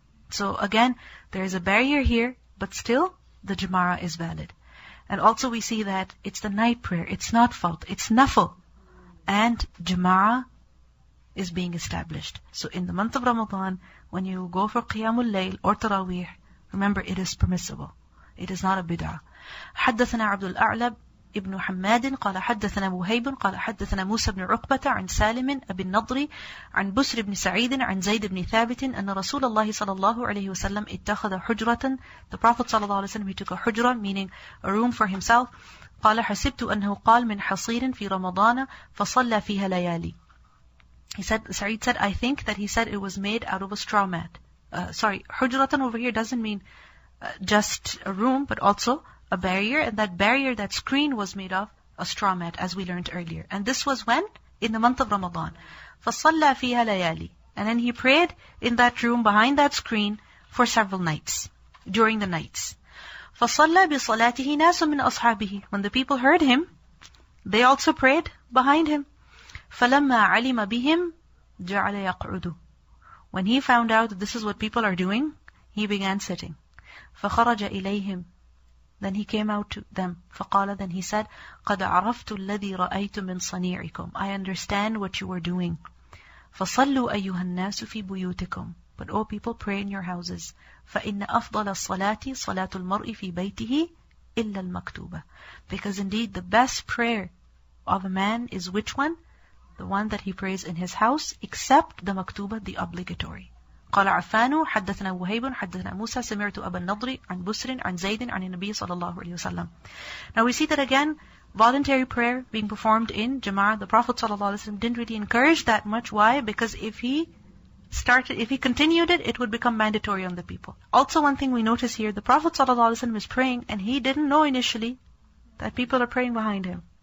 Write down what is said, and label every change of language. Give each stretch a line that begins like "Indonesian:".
English: So again, there is a barrier here, but still the Jama'ah is valid. And also we see that it's the night prayer, it's not fard, it's nafil. And Jama'ah is being established. So in the month of Ramadan, when you go for Qiyamul Layl or Taraweeh, remember it is permissible. It is not a bid'ah.
Arabic: حدثنا عبد الأعلى ابن حماد قال حدثنا وهيب قال حدثنا موسى بن عقبة عن سالم أبي النضر عن بسر بن سعيد عن زيد بن ثابت أن رسول الله صلى الله عليه وسلم اتخذ حجرة.
English: The Prophet صلى الله عليه وسلم, he took a hujra, meaning a room for himself.
Arabic: قال حسبت أنه قال من حصير في رمضان فصلى فيها ليالي.
English: He said, Sa'id said, I think that he said it was made out of a straw mat. Hujratan over here doesn't mean just a room, but also a barrier, and that barrier, that screen was made of a straw mat, as we learned earlier. And this was when? In the month of Ramadan.
Arabic: فَصَلَّى فِيهَا لَيَالِي.
English: And then he prayed in that room behind that screen for several nights, during the nights.
Arabic: فَصَلَّى بِصَلَاتِهِ نَاسٌ مِّنْ أَصْحَابِهِ.
English: When the people heard him, they also prayed behind him.
Arabic: فَلَمَّا عَلِمَ بِهِمْ جَعَلَ يَقْعُدُ.
English: When he found out that this is what people are doing, he began sitting.
Arabic: فَخَرَجَ إِلَيْهِمْ.
English: Then he came out to them.
Arabic: فَقَالَ.
English: Then he said,
Arabic: قَدْ عَرَفْتُ الَّذِي رَأَيْتُ مِنْ صَنِيعِكُمْ.
English: I understand what you were doing.
Arabic: فَصَلُّوا أَيُّهَا النَّاسُ فِي بُيُوتِكُمْ.
English: But O people, pray in your houses.
Arabic: فَإِنَّ أَفْضَلَ الصَّلَاةِ صَلَاةُ الْمَرْءِ فِي بَيْتِهِ إِلَّا الْمَكْتُوبَةِ.
English: Because indeed the best prayer of a man is which one? The one that he prays in his house, except the maktuba, the obligatory.
Arabic: قال عفان حدثنا وهيب حدثنا موسى سمعت أبا النضر عن بسر عن زيد عن النبي صلى الله عليه وسلم.
English: Now we see that again, voluntary prayer being performed in Jama'ah. The Prophet ﷺ didn't really encourage that much. Why? Because if he continued it, it would become mandatory on the people. Also, one thing we notice here, the Prophet ﷺ is praying, and he didn't know initially that people are praying behind him.